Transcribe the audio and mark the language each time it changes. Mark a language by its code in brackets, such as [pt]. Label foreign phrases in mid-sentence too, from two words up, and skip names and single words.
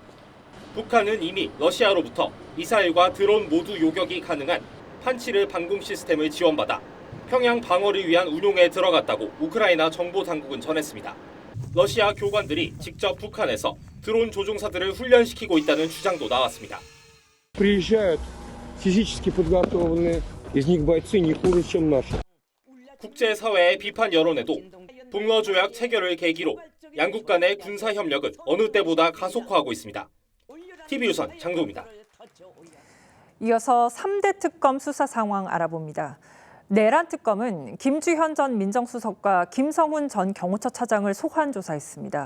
[ko] 북한은 이미 러시아로부터 미사일과 드론 모두 요격이 가능한 판치르 방공 시스템을 지원받아 평양 방어를 위한 운용에 들어갔다고 우크라이나 정보 당국은 전했습니다. 러시아 교관들이 직접 북한에서 드론 조종사들을 훈련시키고 있다는 주장도 나왔습니다. [ru] Приезжают физически подготовленные, из них бойцы не хуже, чем наши. [ko] 국제사회의 비판 여론에도 북러 조약 체결을 계기로 양국 간의 군사 협력은 어느 때보다 가속화하고 있습니다. TV조선 장동입니다. 이어서 3대 특검 수사 상황 알아봅니다. 내란 특검은 김주현 전 민정수석과 김성훈 전 경호처 차장을 소환 조사했습니다.